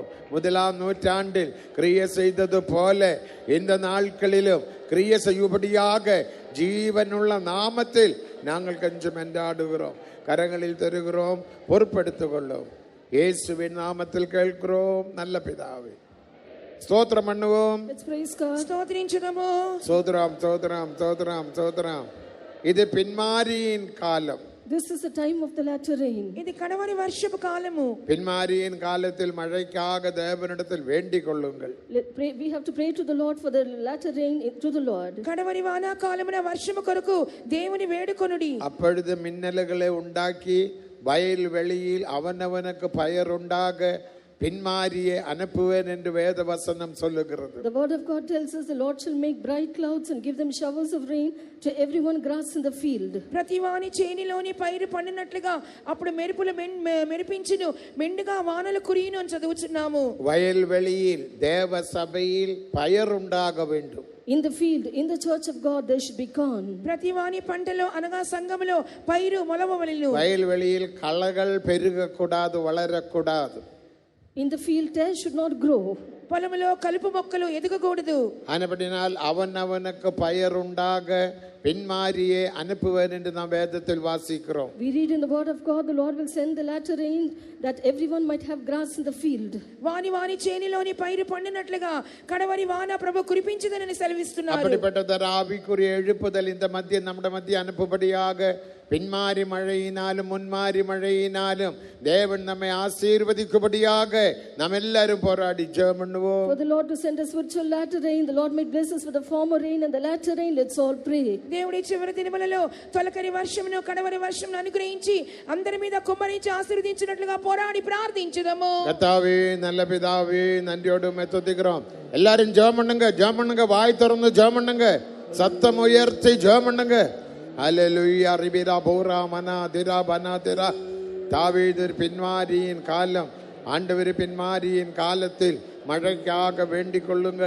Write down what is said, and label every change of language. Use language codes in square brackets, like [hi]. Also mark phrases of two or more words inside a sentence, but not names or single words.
[ta] 1ஆம் நூற்றாண்டில் கிரியை செய்தது போல இந்த நாட்களிலும் கிரியை செய்யும்படியாக ஜீவனுள்ள நாமத்தில் நாங்கள் கொஞ்சம் என்றாடுகிறோம். கரங்களில் தருகிறோம், பொறுப்படுத்திக் கொள்ளும். இயேசுவின் நாமத்தில் கேட்கிறோம் நல்ல பிதாவே. ஸ்தோத்திரம் பண்ணுவோம். ஸ்தோத்திரிச்சுதமோ. சோதராம் சோதராம் சோதராம் சோதராம். இது பின்மாரியின் காலம். [en] This is the time of the latter rain. [te] ఇది కడవరి వర్షపు కాలము. [ta] பின்மாரியின் காலத்தில் மழைக்காக தேவனிடத்தில் வேண்டிக் கொள்ளுங்கள். [en] We have to pray to the Lord for the latter rain to the Lord. [te] కడవరి వాన కాలమున వర్షము కొరకు దేవుని వేడుకొనుడి. [ta] அப்பொழுது மின்னல்களை உண்டாக்கி வயல் வெளியில் அவனவனுக்கு பயர் உண்டாக பின்மாரியே அனுப்புவேன் என்று வேத வசனம் சொல்லுகிறது. [en] The word of God tells us the Lord shall make bright clouds and give them showers of rain to everyone grass in the field. [te] ప్రతివాని చేనిలోని పైరు పండినట్లుగా అప్పుడు మెరుపులు మెరిపించును మెండుగా వానలు కురియును అని చదువుచున్నాము. [ta] வயல் வெளியில் தேவ சபையில் பயர் உண்டாக வேண்டும். [en] In the field, in the church of God, there should be corn. [te] ప్రతివాని పంటలో అనగా సంఘములో పైరు మొలవవలెను. [ta] வயல் வெளியில் களைகள் பெருகக்கூடாது, வளரக்கூடாது. [en] In the field, tares should not grow. [te] పొలములో కలుపు మొక్కలు ఎదగకూడదు. [ta] ஆனபடினால் அவனவனுக்கு பயர் உண்டாக பின்மாரியே அனுப்புவேன் என்று நாம் வேதத்தில் வாசிக்கிறோம். [en] We read in the word of God, the Lord will send the latter rain that everyone might have grass in the field. [te] వాని వాని చేనిలోని పైరు పండినట్లుగా కడవరి వాన ప్రభు కురిపించుదనని సెలవిస్తున్నారు. [ta] அப்படிப்பட்ட ஆவிக்குரிய எழுப்புதல் இந்த மத்திய நம்முடைய மத்திய அனுப்பும்படியாக பின்மாரி மழையினாலும் முன்மாரி மழையினாலும் தேவன் நம்மை ஆசீர்வதிக்கும்படியாக நாம் எல்லாரும் போராடி ஜெபம் பண்ணுவோம். [en] For the Lord to send us spiritual latter rain, the Lord might bless us with the former rain and the latter rain. Let's all pray. [te] దేవుడి చివరి దినములలో తొలకరి వర్షమును కడవరి వర్షమును అనుగ్రహించి అందరి మీద కుమ్మరించి ఆశీర్వదించినట్లుగా పోరాడి ప్రార్థించుదాము. [ta] கர்த்தாவே, நல்ல பிதாவே, நன்றியோடு துதிக்கிறோம். எல்லாரும் ஜெபம் பண்ணுங்க, வாய் திறந்து ஜெபம் பண்ணுங்க, சத்தம் உயர்த்தி ஜெபம் பண்ணுங்க. ஹல்லேலூயா. ரிபிரா போரா மனா திரா பனா திரா. தாவீது பின்மாரியின் காலம், ஆண்டவர் பின்மாரியின் காலத்தில் மழைக்காக வேண்டிக் கொள்ளுங்கள்.